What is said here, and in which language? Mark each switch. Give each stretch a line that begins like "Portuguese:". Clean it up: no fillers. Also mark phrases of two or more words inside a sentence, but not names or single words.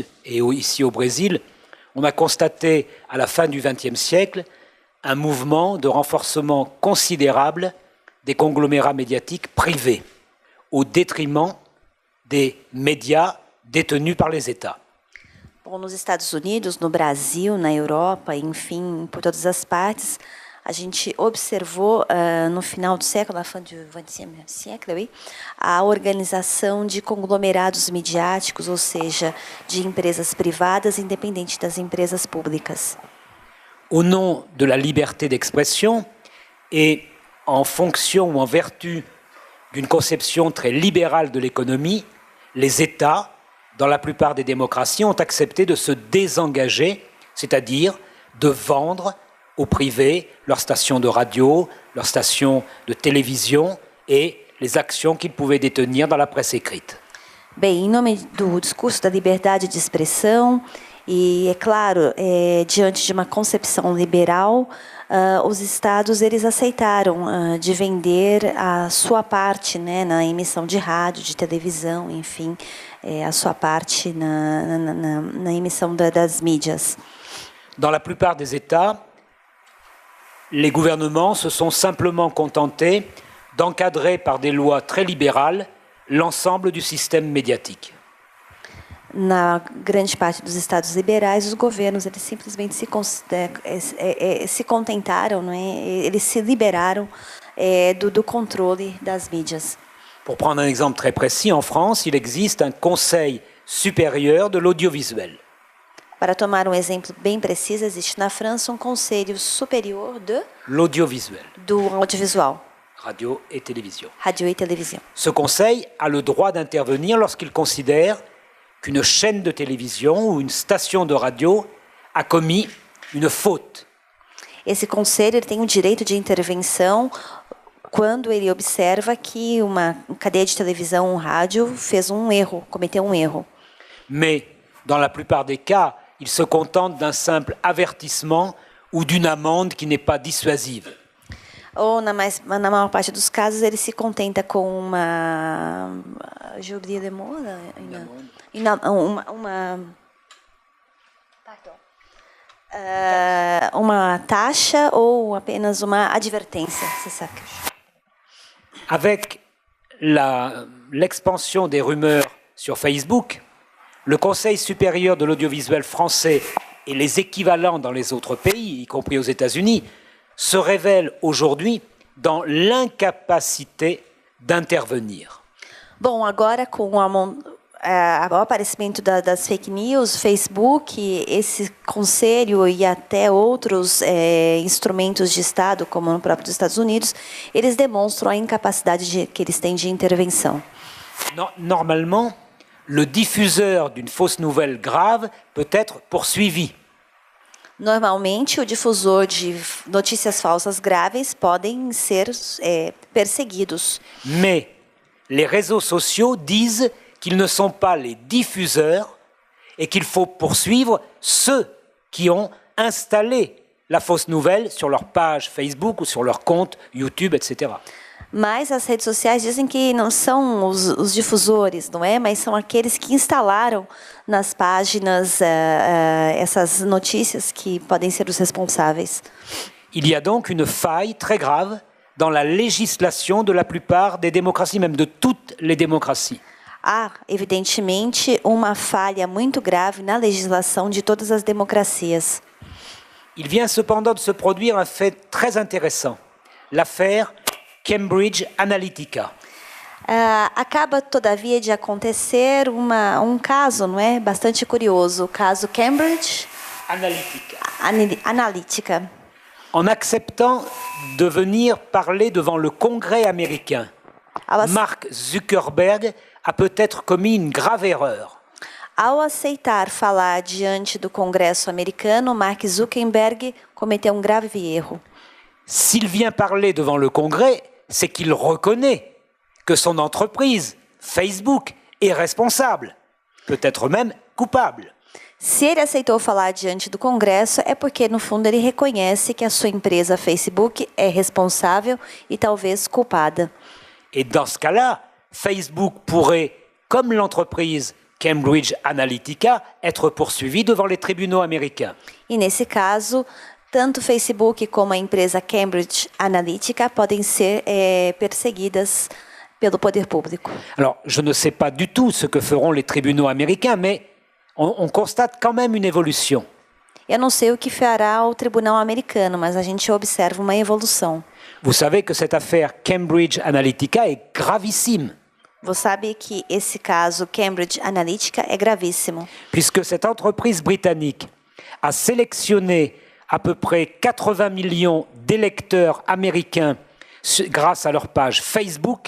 French: et ici au Brésil, on a constaté à la fin du XXe siècle un mouvement de renforcement considérable des conglomérats médiatiques privés, au détriment des médias détenus par les États.
Portuguese: Bom, nos Estados Unidos, no Brasil, na Europa, enfim, por todas as partes, a gente observou no final do século, na
French: fin du XXe siècle, oui,
Portuguese: a organização de conglomerados midiáticos, ou seja, de empresas privadas independentes das empresas públicas.
French: Au nom de la liberté d'expression et en fonction ou en vertu d'une conception très libérale de l'économie, les États, dans la plupart des démocraties, ont accepté de se désengager, c'est-à-dire de vendre au privé leurs stations de radio, leurs stations de télévision et les actions qu'ils pouvaient détenir dans la presse écrite.
Portuguese: Bem, em nome do discurso da liberdade de expressão e, é claro, diante de uma concepção liberal, os estados eles aceitaram de vender a sua parte, né, na emissão de rádio, de televisão, enfim, a sua parte na emissão das mídias.
French: Dans la plupart des États, les gouvernements se sont simplement contentés d'encadrer par des lois très libérales l'ensemble du système médiatique.
Portuguese: Na grande parte dos estados liberais, os governos eles simplesmente se contentaram, não é? Eles se liberaram do controle das mídias.
French: Pour prendre un exemple très précis, en France, il existe un Conseil supérieur de l'audiovisuel.
Portuguese: Para tomar um exemplo bem preciso, existe na França um conselho superior
French: l'audiovisuel,
Portuguese: do audiovisual,
French: radio et télévision.
Portuguese: rádio e televisão.
French: Ce conseil a le droit d'intervenir lorsqu'il considère qu'une chaîne de télévision ou une station de radio a commis une faute.
Portuguese: Esse conselho ele tem o direito de intervenção quando ele observa que uma cadeia de televisão ou rádio fez um erro, cometeu um erro.
French: Mais, dans la plupart des cas, il se contente d'un simple avertissement ou d'une amende qui n'est pas dissuasive.
Portuguese: Ou, na maior parte dos casos, ele se contenta com uma...
French: J'ai oublié le mot,
Portuguese: uma taxa ou apenas uma advertência,
French: c'est ça. Avec l'expansion des rumeurs sur Facebook, le Conseil supérieur de l'audiovisuel français et les équivalents dans les autres pays, y compris aux États-Unis, se révèlent aujourd'hui dans l'incapacité d'intervenir.
Portuguese: Bom, agora com ao aparecimento das
English: fake news,
Portuguese: Facebook, esse conselho e até outros instrumentos de Estado, como no próprio dos Estados Unidos, eles demonstram a incapacidade que eles têm de intervenção.
French: Normalement, le diffuseur d'une fausse nouvelle grave peut être poursuivi.
Portuguese: Normalmente, o difusor de notícias falsas graves podem ser perseguidos.
French: Mais les réseaux sociaux disent qu'ils ne sont pas les diffuseurs et qu'il faut poursuivre ceux qui ont installé la fausse nouvelle sur leur page Facebook ou sur leur compte YouTube, etc.
Portuguese: Mas as redes sociais dizem que não são os difusores, não é? Mas são aqueles que instalaram nas páginas essas notícias que podem ser os responsáveis.
French: Il y a donc une faille très grave dans la législation de la plupart des démocraties, même de toutes les démocraties.
Portuguese: Há, evidentemente, uma falha muito grave na legislação de todas as democracias.
French: Il vient cependant de se produire un fait très intéressant, l'affaire Cambridge Analytica.
Portuguese: Acaba, todavia, de acontecer um caso, não é? Bastante curioso, o caso Cambridge Analytica.
French: En acceptant de venir parler devant le Congrès américain, Mark Zuckerberg a peut-être commis une grave erreur.
Portuguese: Ao aceitar falar diante do Congresso americano, Mark Zuckerberg cometeu um grave erro.
French: S'il vient parler devant le Congrès, c'est qu'il reconnaît que son entreprise, Facebook, est responsable, peut-être même coupable.
Portuguese: Se ele aceitou falar diante do Congresso, é porque, no fundo, ele reconhece que a sua empresa Facebook é responsável e talvez culpada.
French: Et dans ce cas-là, Facebook pourrait, comme l'entreprise Cambridge Analytica, être poursuivi devant les tribunaux américains.
Portuguese: E nesse caso, tanto o Facebook como a empresa Cambridge Analytica podem ser perseguidas pelo poder público.
French: Alors, je ne sais pas du tout ce que feront les tribunaux américains, mais on constate quand même une évolution.
Portuguese: Eu não sei o que fará o tribunal americano, mas a gente observa uma evolução.
French: Vous savez que cette affaire Cambridge Analytica est gravissime.
Portuguese: Você sabe que esse caso Cambridge Analytica é gravíssimo.
French: Puisque cette entreprise britannique a sélectionné à peu près 80 millions d'électeurs américains grâce à leur page Facebook.